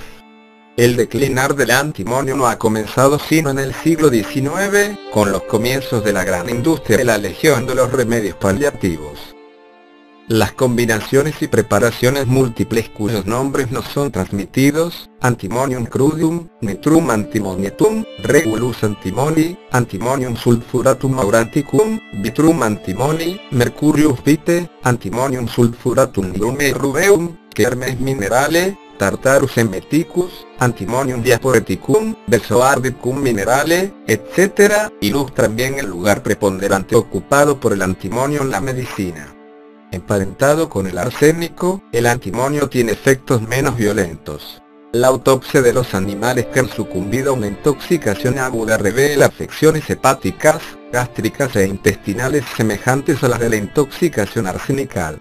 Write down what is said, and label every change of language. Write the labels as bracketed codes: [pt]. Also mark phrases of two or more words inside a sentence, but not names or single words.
[es] El declinar del antimonio no ha comenzado sino en el siglo XIX, con los comienzos de la gran industria de la legión de los remedios paliativos. Las combinaciones y preparaciones múltiples cuyos nombres no son transmitidos, [la] antimonium crudum, nitrum antimonietum, regulus antimoni, antimonium sulfuratum auranticum, vitrum antimoni, mercurius vitae, antimonium sulfuratum lume rubeum, kermes minerale, Tartarus emeticus, antimonium diaporeticum, bezoardicum minerale, [es] etc., ilustran bien el lugar preponderante ocupado por el antimonio en la medicina. Emparentado con el arsénico, el antimonio tiene efectos menos violentos. La autopsia de los animales que han sucumbido a una intoxicación aguda revela afecciones hepáticas, gástricas e intestinales semejantes a las de la intoxicación arsenical.